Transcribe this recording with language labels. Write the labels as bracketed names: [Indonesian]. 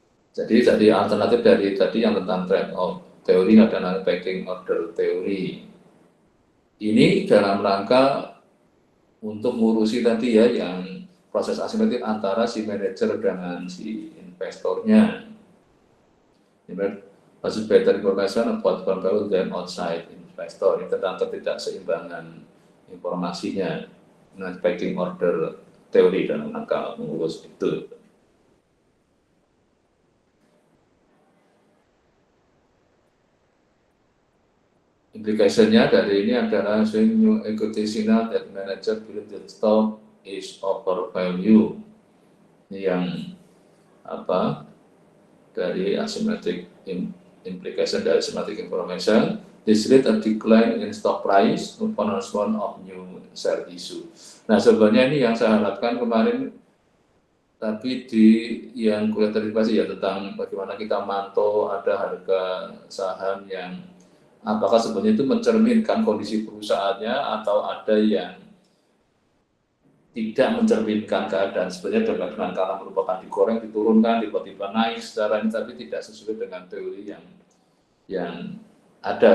[Indonesian] Jadi tadi alternatif dari tadi yang tentang trade-off teori adalah packing order teori. Ini dalam rangka untuk ngurusi tadi ya yang proses asimetrik antara si manajer dengan si investornya. [English] Masih better information about value than outside investor. [Indonesian] Ini tentang ketidakseimbangan informasinya dengan pecking order teori dalam rangka mengurus itu. Implikasinya dari ini adalah [English] new equity signal that manager believe the stock is overvalue. [Indonesian] Ini yang apa dari asymmetric implication dari asymmetric information. [English] This lead a decline in stock price upon announcement of new share issue. [Indonesian] Nah sebenarnya ini yang saya harapkan kemarin, tapi di yang kuliah derivasi ya tentang bagaimana kita mantau ada harga saham yang apakah sebenarnya itu mencerminkan kondisi perusahaannya atau ada yang tidak mencerminkan keadaan sebenarnya dengan karena merupakan digoreng, diturunkan, tiba-tiba naik secara ini, tapi tidak sesuai dengan teori yang ada.